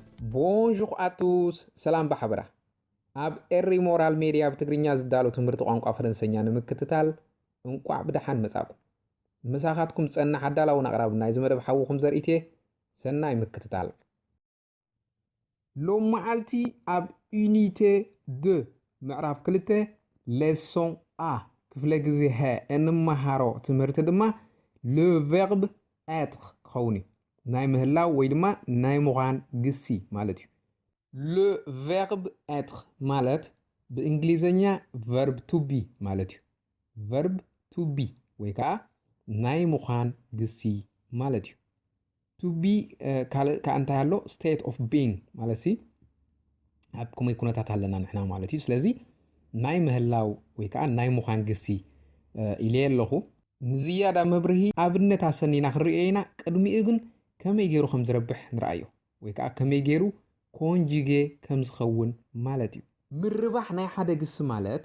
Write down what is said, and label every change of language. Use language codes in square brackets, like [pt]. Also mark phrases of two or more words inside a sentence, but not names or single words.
[fr] Bonjour à tous [ti] ሰላም በሓበራ ኣብ ኤሪ ሞራል ሜድያ ብትግርኛ ዝዳሎ ትምህርቲ ቋንቋ ፈረንሰኛ ንምክትታል እንቋዕ ብደሓን መጻኩም ምሳኻትኩም ጸናሕ ኣዳላውን ኣቕራብ ናይ ዝመደብ ሓዊኹም ዘርኢት እየ ሰናይ ምክትታል ሎም መዓልቲ ኣብ ዩኒቴ 2 ምዕራፍ 2 ሌሶን አ ክፍለ ግዜ ሀ እንመሃሮ ትምህርቲ ድማ [fr] le verbe être [ti] ክኸውን እዩ ናይ ምህላው ወይ ድማ ናይ ምዃን ግሲ ማለት እዩ [fr] le verbe être [ti] ማለት ብእንግሊዘኛ [en] verb to be [ti] ማለት እዩ [en] verb to be [ti] ወይ ከዓ ናይ ምዃን ግሲ ማለት እዩ [en] to be [ti] ካልእ እንታይ ኣሎ [en] state of being [ti] ማለት ሲ ኣብ ከመይ ኩነታት ኣለና ንሕና ማለት እዩ ስለዚ ናይ ምህላው ወይ ከዓ ናይ ምዃን ግሲ ኢለ ኣለኹ ንዝያዳ መብርሂ ኣብነት ኣሰኒና ክንሪኦ ኢና ቅድሚኡ ግን ከመይ ገይሩ ከም ዝረብሕ ንርአዮ ወይ ከዓ ከመይ ገይሩ ኮንጁጌ ከም ዝኸውን ማለት እዩ ምርባሕ ናይ ሓደ ግሲ ማለት